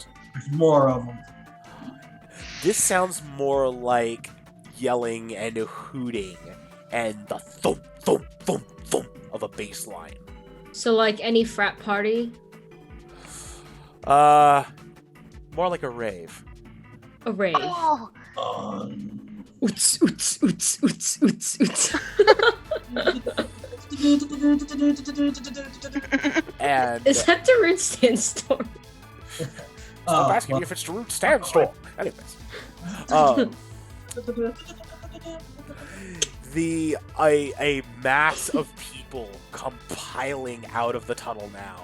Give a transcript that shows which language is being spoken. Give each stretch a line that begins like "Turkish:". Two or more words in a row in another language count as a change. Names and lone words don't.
English: There's more of them. This sounds more like yelling and hooting and the thump, thump, thump, thump of a bass line. So like any frat party? More like a rave. A rave. Oh, Oots, oots, oots, oots, oots, oots. And Is that the Root Sandstorm? stop asking me if it's the Root Sandstorm. Anyways. A mass of people come piling out of the tunnel now,